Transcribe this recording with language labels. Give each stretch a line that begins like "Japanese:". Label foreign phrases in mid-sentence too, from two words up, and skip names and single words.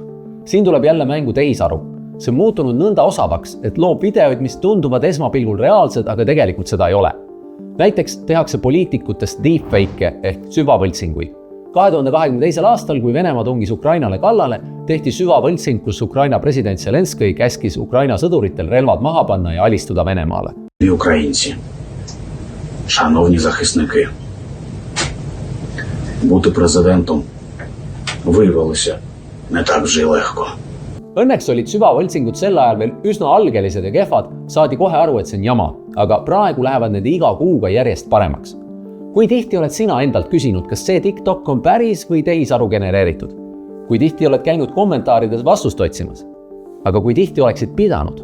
Estonian: Siin tuleb jälle mängu tehisaru. See on muutunud nõnda osavaks, et loob videoid, mis tunduvad esmapilgul reaalsed, aga tegelikult seda ei ole. Näiteks tehakse poliitikutest deepfake'e ehk süvavõltsinguid. 2022. aastal, kui Venemaa tungis Ukrainale kallale, tehti süvavõltsing, kus Ukraina president Zelenskõi käskis Ukraina sõduritel relvad maha panna ja alistuda Venemaale.
Ukrainian: Українці, шановні захисники, бути президентом виявилося не так вже легко.
Estonian: Õnneks olid süvavõltsingud sel ajal veel üsna algelised ja kehvad, saadi kohe aru, et see on jama, aga praegu lähevad need iga kuuga järjest paremaks. Kui tihti oled sina endalt küsinud, kas see TikTok on päris või tehisaru genereeritud? Kui tihti oled käinud kommentaarides vastust otsimas? Aga kui tihti oleksid pidanud?